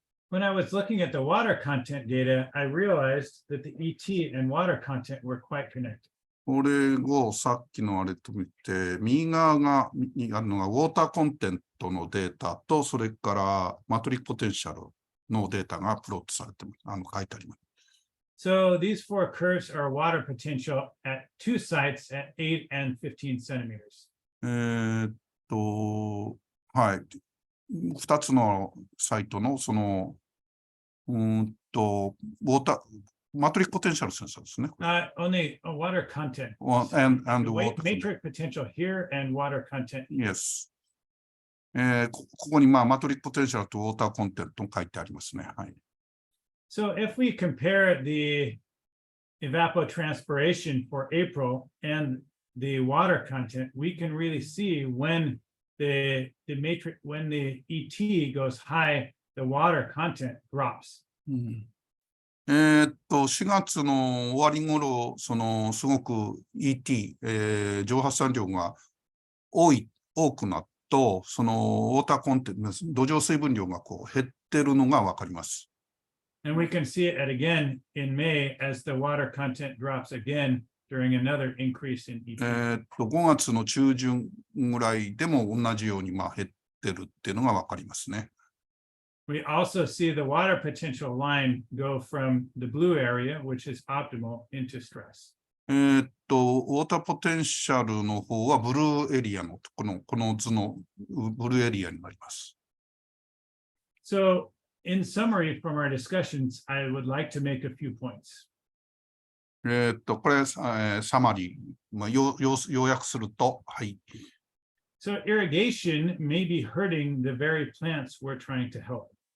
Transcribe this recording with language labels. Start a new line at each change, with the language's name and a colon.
English: When I was looking at the water content data, I realized that the ET and water content were quite connected.
Japanese: これをさっきのあれと見て、右側にあるのがウォーターコンテントのデータと、それからマトリックポテンシャルのデータがプロットされて書いてあります。
English: So these 4 curves are water potential at 2 sites at 8 and 15 centimeters.
Japanese: はい。 2つのサイトのその、ウォーター、マトリックポテンシャルセンサーですね。
English: Only water content. And water matrix potential here and water content. Yes.
Japanese: ここにマトリックポテンシャルとウォーターコンテント書いてありますね。はい。
English: So if we compare the evapotranspiration for April and the water content, we can really see when the matrix, when the ET goes high, the water content drops.
Japanese: 4月の終わり頃、すごく ET、蒸発散量が多くなると、ウォーターコンテント、土壌水分量が減ってるのがわかります。
English: And we can see it again in May as the water content drops again during another increase in ET.
Japanese: 5月の中旬ぐらいでも同じように減ってるっていうのがわかりますね。
English: We also see the water potential line go from the blue area, which is optimal, into stress.
Japanese: ウォーターポテンシャルの方はブルーエリアのこの図のブルーエリアになります。
English: So in summary from our discussions, I would like to make a few points.
Japanese: これ、サマリー、要約すると、はい。
English: So irrigation may be hurting the very plants we're trying to help.